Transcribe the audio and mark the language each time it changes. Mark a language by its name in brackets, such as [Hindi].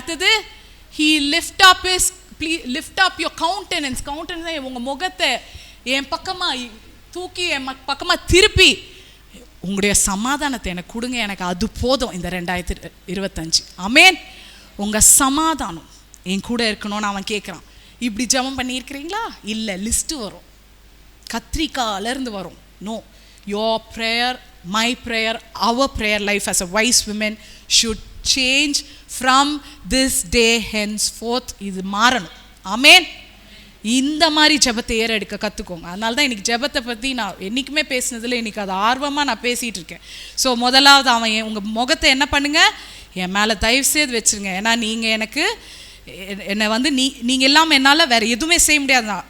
[Tamil] அடுத்தது, [English] he lift up your countenance, [Tamil] உங்க முகத்தை என் பக்கமா தூக்கி என் பக்கமா திருப்பி உங்களுடைய சமாதானத்தை எனக்கு கொடுங்க, எனக்கு அது போதும் இந்த 2025. ஆமேன். உங்க சமாதானம் என் கூட இருக்கணும்னு அவன் கேட்குறான். இப்படி ஜெபம் பண்ணியிருக்கிறீங்களா? இல்லை, லிஸ்ட்டு வரும், கத்திரிக்காயிலேருந்து வரும். [English] No, your prayer, my prayer, our prayer life as a wise women should change from this day henceforth. [Tamil] இது மாறணும். ஆமேன். இந்த மாதிரி ஜெபத்தை ஏறெடுக்க கற்றுக்கோங்க. அதனால தான் இன்றைக்கி ஜெபத்தை பற்றி நான் என்றைக்குமே பேசினதில் இன்றைக்கி அது ஆர்வமாக நான் பேசிகிட்டு இருக்கேன். ஸோ முதலாவது அவன் உங்கள் முகத்தை என்ன பண்ணுங்கள், என் மேலே தயவு செய்து வச்சுருங்க. ஏன்னா நீங்கள் எனக்கு என்னை வந்து நீங்கள் இல்லாமல் என்னால் வேறு எதுவுமே செய்ய முடியாது.